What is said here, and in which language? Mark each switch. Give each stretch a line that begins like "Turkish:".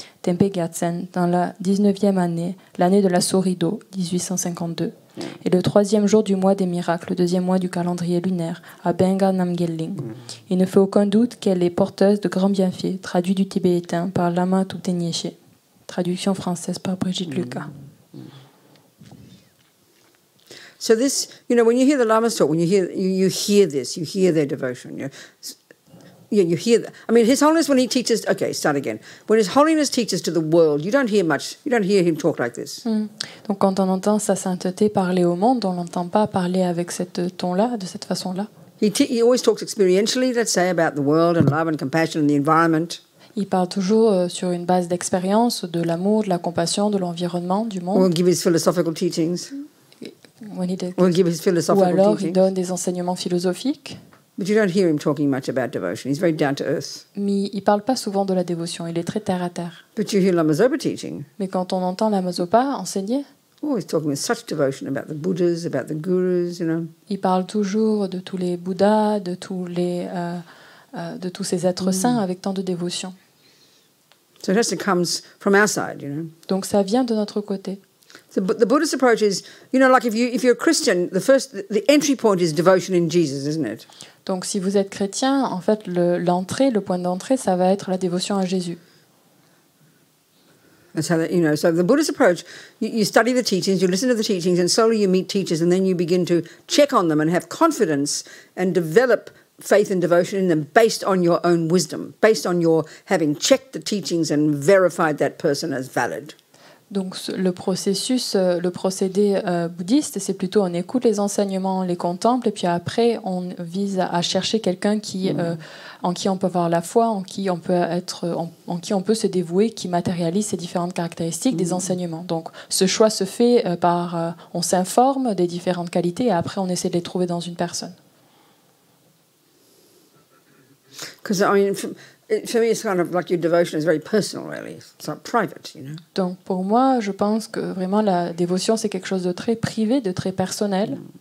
French: Tempe Gatsen, dans la 19e année, l'année de la souris d'eau, 1852, et le 3e jour du mois des miracles, le 2e mois du calendrier lunaire, à Benga Namgelling. Il ne fait aucun doute qu'elle est porteuse de grands bienfaits, traduit du tibétain par Lama Tutenyeshe. Traduction française par Brigitte Lucas.
English: So this, when you hear the Lamas talk, when you hear this, you hear their devotion. You hear that. I mean, His Holiness, when he teaches, okay, start again. When His Holiness teaches to the world, you don't hear him talk like this.
French: Donc quand on entend sa sainteté parler au monde, on l'entend pas parler avec cette ton-là, de cette façon-là.
English: He always talks experientially, let's say, about the world and love and compassion and the environment.
French: Il parle toujours sur une base d'expérience, de l'amour, de la compassion, de l'environnement, du monde.
English: Or give his philosophical teachings.
French: Ou
English: give his philosophical
French: alors il
English: teachings.
French: donne des enseignements philosophiques.
English: But you don't hear him talking much about devotion. He's very down to earth.
French: Mais il parle pas souvent de la dévotion, il est très terre à terre.
English: But you hear Lama Zopa teaching.
French: Mais quand on entend Lama Zopa enseigner,
English: Oh, he's talking with such devotion about the Buddhas, about the gurus,
French: il parle toujours de tous les Bouddhas, de tous ces êtres saints avec tant de dévotion.
English: So it has to come from our side,
French: Donc ça vient de notre côté.
English: So, but the Buddhist approach is, like if you're a Christian, the entry point is devotion in Jesus, isn't it?
French: Donc si vous êtes chrétien, en fait, le point d'entrée, ça va être la dévotion à Jésus.
English: That's how so the Buddhist approach, you study the teachings, you listen to the teachings, and slowly you meet teachers, and then you begin to check on them and have confidence and develop faith and devotion in them based on your own wisdom, based on your having checked the teachings and verified that person as valid.
French: Donc le procédé bouddhiste, c'est plutôt on écoute les enseignements, on les contemple, et puis après on vise à chercher quelqu'un en qui on peut avoir la foi, en qui on peut se dévouer, qui matérialise ces différentes caractéristiques des enseignements. Donc ce choix se fait on s'informe des différentes qualités, et après on essaie de les trouver dans une personne.
English: Because for me, it's kind of like your devotion is very personal, really. It's like private,
French: Donc pour moi, je pense que vraiment la dévotion, c'est quelque chose de très privé, de très personnel.